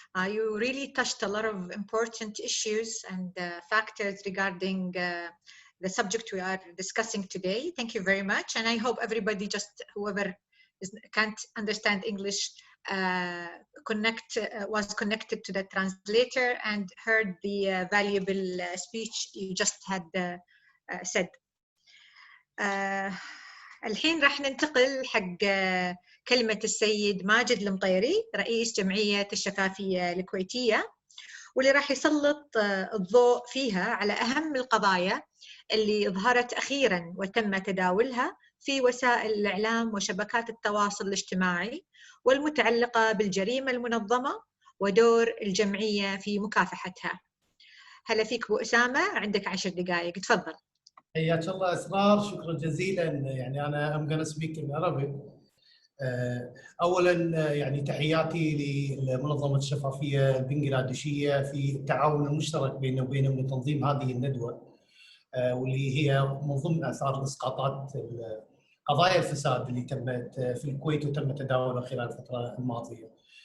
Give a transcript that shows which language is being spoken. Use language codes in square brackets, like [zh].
[en] You really touched a lot of important issues and factors regarding the subject we are discussing today. Thank you very much. And I hope everybody, just whoever can't understand English, was connected to the translator and heard the valuable speech you just had said. [ar] الحين راح ننتقل حق كلمة السيد ماجد المطيري، رئيس جمعية الشفافية الكويتية، واللي راح يسلط الضوء فيها على أهم القضايا اللي ظهرت أخيراً وتم تداولها في وسائل الإعلام وشبكات التواصل الاجتماعي، والمتعلقة بالجريمة المنظمة ودور الجمعية في مكافحتها. هلا فيك أبو أسامة، عندك 10 دقائق، تفضل. حياك الله أسرار، شكرا جزيلا. يعني أنا [en] I'm gonna speak in Arabic. [ar] أولا يعني تحياتي لمنظمة الشفافية البنغلاديشية في التعاون المشترك بيننا وبينهم لتنظيم هذه الندوة، واللي هي من ضمن آثار إسقاطات قضايا الفساد اللي تمت في الكويت وتم تداولها خلال الفترة الماضية.